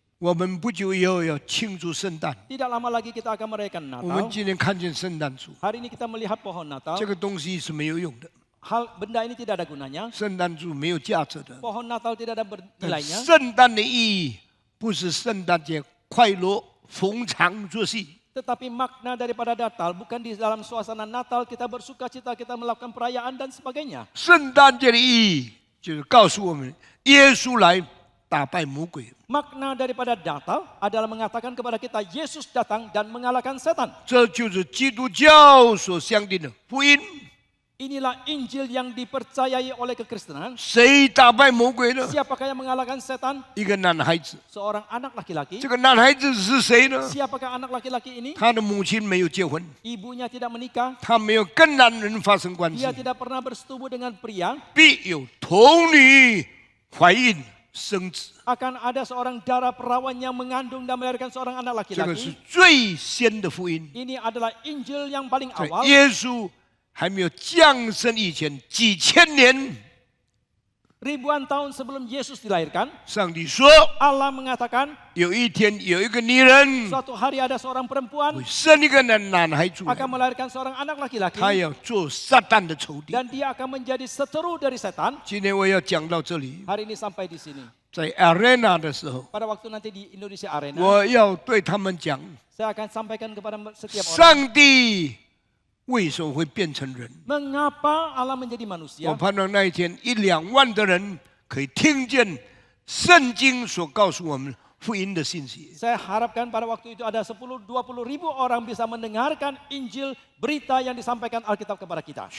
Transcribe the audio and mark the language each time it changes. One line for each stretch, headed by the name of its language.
Chinese: 我们不久以后要庆祝圣诞，
Indonesian: Tidak lama lagi kita akan merayakan
Chinese: 我们
Indonesian: Natal.
Chinese: 今天看见圣诞树，
Indonesian: Hari ini kita melihat pohon Natal.
Chinese: 这个东西是没有用的，
Indonesian: Benda ini tidak ada gunanya.
Chinese: 圣诞树没有价值的。
Indonesian: Pohon Natal tidak ada
Chinese: 但
Indonesian: nilainya.
Chinese: 圣诞的意义不是圣诞节快乐逢场作戏，
Indonesian: Tetapi makna daripada Natal bukan di dalam suasana Natal kita bersuka cita, kita melakukan perayaan dan sebagainya.
Chinese: 圣诞节的意义就是告诉我们，耶稣来打败魔鬼。
Indonesian: Makna daripada Natal adalah mengatakan kepada kita Yesus datang dan mengalahkan setan.
Chinese: 这就是基督教所相信的福音。
Indonesian: Inilah Injil yang dipercayai oleh kekristenan.
Chinese: 谁打败魔鬼呢？
Indonesian: Siapakah yang mengalahkan setan?
Chinese: 一个男孩子。
Indonesian: Seorang anak laki-laki.
Chinese: 这个男孩子是谁呢？
Indonesian: Siapakah anak laki-laki ini?
Chinese: 他的母亲没有结婚，
Indonesian: Ibunya tidak menikah.
Chinese: 他没有跟男人发生关系
Indonesian: Dia，tidak pernah bersetubuh dengan pria.
Chinese: 必有童女怀孕生子。
Indonesian: Akan ada seorang dara perawan yang mengandung dan melahirkan seorang anak
Chinese: 这个是
Indonesian: laki-laki.
Chinese: 最先的福音。
Indonesian: Ini adalah Injil yang paling
Chinese: 在
Indonesian: awal.
Chinese: 耶稣还没有降生以前，几千年，
Indonesian: Ribuan tahun sebelum Yesus dilahirkan,
Chinese: 上帝说，
Indonesian: Allah mengatakan
Chinese: 有一天有一个女人
Indonesian: suatu hari ada seorang perempuan
Chinese: 会生一个男孩出来，
Indonesian: akan melahirkan seorang anak laki-laki
Chinese: 他要做撒旦的仇敌。
Indonesian: dan dia akan menjadi seteru dari setan.
Chinese: 今天我要讲到这里，
Indonesian: Hari ini sampai di sini.
Chinese: 在 arena 的时候，
Indonesian: Pada waktu nanti di Indonesia Arena,
Chinese: 我要对他们讲，
Indonesian: saya akan sampaikan kepada setiap orang
Chinese: 上帝为什么会变成人？
Indonesian: mengapa Allah menjadi
Chinese: 我
Indonesian: manusia.
Chinese: 盼望那一天1-2万的人可以听见圣经所告诉我们福音的信息。
Indonesian: Saya harapkan pada waktu itu ada 10-20 ribu orang bisa mendengarkan Injil, berita yang disampaikan Alkitab kepada kita.